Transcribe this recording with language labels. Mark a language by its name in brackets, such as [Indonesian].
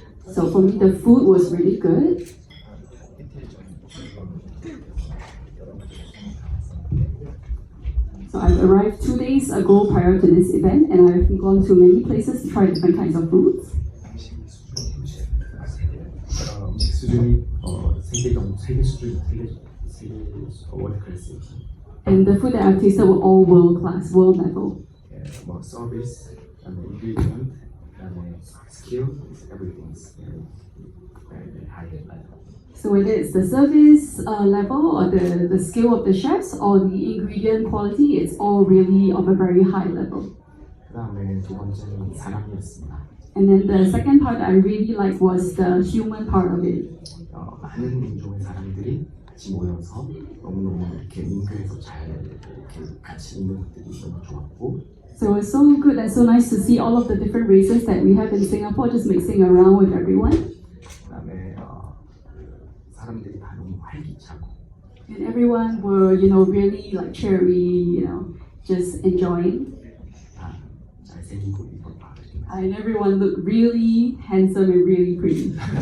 [English] So for me, the food was really good. So I've arrived 2 days ago prior to this event, and I've gone to many places to try different kinds of foods. [Korean] 음식 수준이 세계 수준, 세계 월드 클래스. [English] And the food that I've tasted were all world class, world level. [Korean] 뭐 서비스, ingredient, 그다음에 [English] skill, everything is very high level. So whether it's the service level or the skill of the chefs or the ingredient quality, it's all really of a very high level. [Korean] 그다음에 두 번째는 사람이었습니다. [English] And then the second part I really liked was the human part of it. [Korean] 많은 인종의 사람들이 같이 모여서 너무너무 이렇게 민폐에서 잘 이렇게 같이 있는 것들이 너무 좋았고. [English] So it's so good and so nice to see all of the different races that we have in Singapore just mixing around with everyone. [Korean] 그다음에 사람들이 다 너무 활기차고. [English] And everyone were, really like cheery, just enjoying. [Korean] 다 잘생기고 이뻤다. [English] And everyone looked really handsome and really pretty.